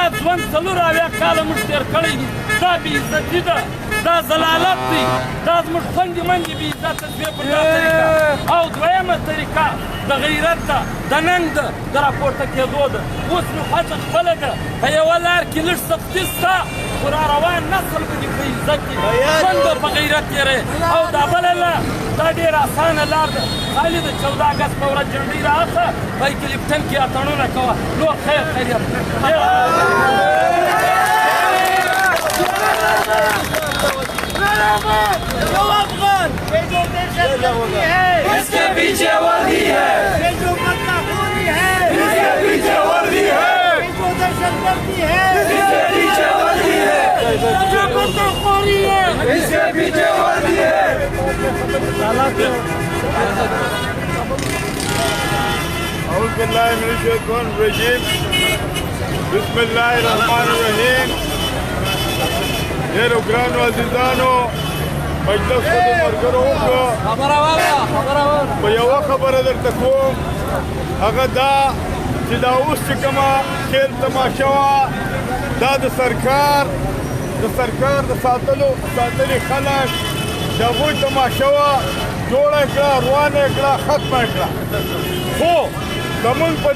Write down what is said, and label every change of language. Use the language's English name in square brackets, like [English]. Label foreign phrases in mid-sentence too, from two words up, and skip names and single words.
[Pashto] ژوند 4 کاله موږ تېر کړی دي دا بېعزتي ده دا ضلالت دی دا زموږ خویندې مندې بې عزته شوې په دا طریقه او دویمه طریقه د غیرت ده د ننګ ده د راپورته کېدو ده اوس نو هڅه خپله ده په یوه لار کې لږ سختي شته خو را روان نسل به دې په عزت کې ژوند به په غیرت تېروي او دا بله لار دا ډېره اسانه لار ده خالي د 14 اګست په ورځ جنډۍ رااخله په کلیپټن کې اتڼونه کوه نور خیر خیریت [Urdu] جو افغان یہ جو دہشت گردی ہے اس کے پیچھے وردی ہے یہ جو بدلہ خوری ہے اس کے پیچھے وردی ہے یہ جو دہشت گردی ہے اس کے پیچھے وردی ہے جو بدلہ خوری ہے اس کے پیچھے وردی ہے [Arabic] أعوذ بالله من الشيطان الرجيم بسم الله الرحمن الرحيم [Pashto] ډېرو ګرانو عزیزانو مجلس خو د ملګرو وکړو په یوه خبره درته کوم هغه دا چې دا اوس چې کومه [Urdu] کھیل تماشه [Pashto] وه دا د سرکار د ساتلې خلک د هغوی تماشه وه جوړه کړه روانه یې کړه ختمه یې کړه خو زمونږ